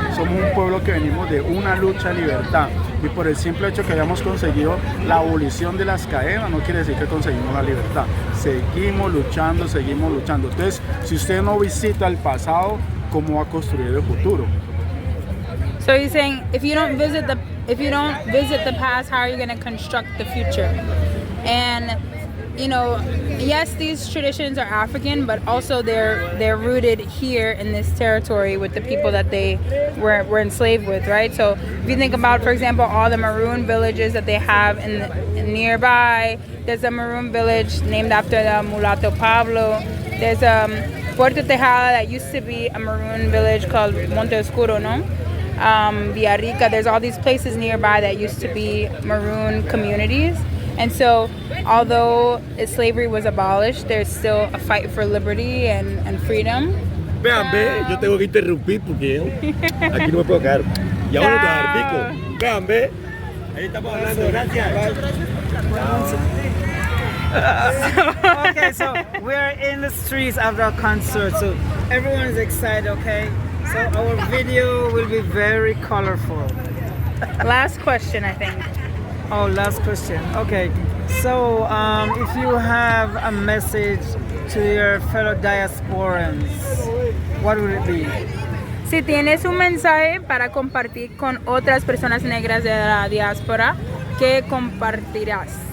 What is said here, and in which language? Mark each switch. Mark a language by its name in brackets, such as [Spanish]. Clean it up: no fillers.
[Spanish] Somos un pueblo que venimos de una lucha de libertad y por el simple hecho que hayamos conseguido la abolición de las cadenas no quiere decir que conseguimos la libertad. Seguimos luchando, seguimos luchando. Entonces, si usted no visita el pasado, ¿cómo va a construir el futuro? [English] So he's saying if you don't visit the past, how are you going to construct the future? And you know, yes, these traditions are African, but also they're rooted here in this territory with the people that they were enslaved with, right? So if you think about, for example, all the maroon villages that they have in nearby, there's a maroon village named after the mulatto Pablo. There's Puerto Tejada that used to be a maroon village called Monte Oscuro, no? Villarrica, there's all these places nearby that used to be maroon communities. And so, although slavery was abolished, there's still a fight for liberty and freedom. [Spanish] Vean, ve, yo tengo que interrumpir porque aquí no me puedo quedar. Y ahora te dar pico. Vean, ve. Ahí estamos hablando, gracias. [English] Okay, so we're in the streets after a concert, so everyone is excited, okay? So our video will be very colorful. Last question, I think. Oh, last question. Okay, so if you have a message to your fellow diasporians, what would it be? [Spanish] Si tienes un mensaje para compartir con otras personas negras de la diáspora, ¿qué compartirás?